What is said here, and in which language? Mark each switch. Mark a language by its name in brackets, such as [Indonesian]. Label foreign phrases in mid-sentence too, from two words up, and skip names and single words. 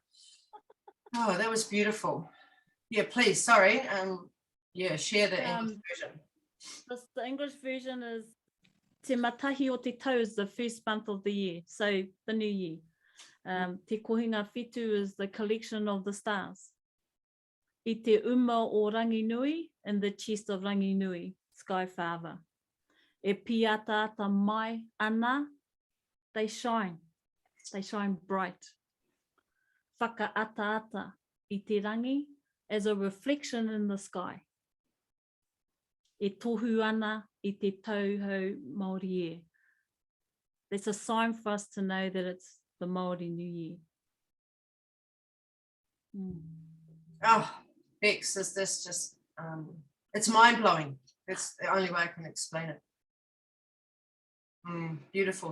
[English] Oh, that was beautiful. Yeah, please, sorry. Yeah, share the English version. The English version is Te Matahi o Te Tau is the first month of the year, so the new year. Te Kohinga Whitu is the collection of the stars. [Māori] I te uma o Rangi Nui [English] in the chest of Rangi Nui, Sky Father. [Māori] E piata ata mai ana, [English] they shine bright. [Māori] Whaka ata ata I te rangi [English] as a reflection in the sky. [Māori] E tohu ana I te tauhou Māori e. [English] That's a sign for us to know that it's the Māori New Year. Oh, Bex, is this just, it's mind-blowing. That's the only way I can explain it. Beautiful.